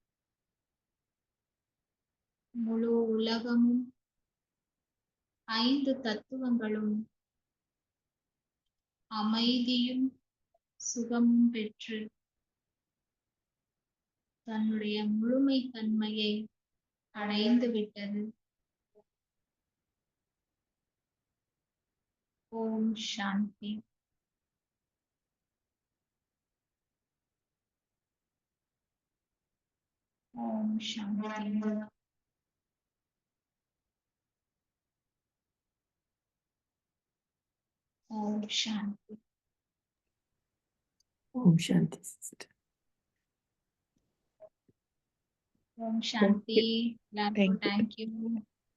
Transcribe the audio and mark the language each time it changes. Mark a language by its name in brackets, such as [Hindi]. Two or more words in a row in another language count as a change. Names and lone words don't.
[Tamil] முழு உலகமும் 5 தத்துவங்களும் அமைதியும் சுகமும் பெற்று தன்னுடைய முழுமை தன்மையை அடைந்து விட்டது. [Sanskrit] ओम् शान्ति. ओम् शान्ति. ओम् शान्ति. ओम् शान्ति, [English] sister. [Sanskrit] ओम् शान्ति. [English] Thank you. தேங்க்யூ.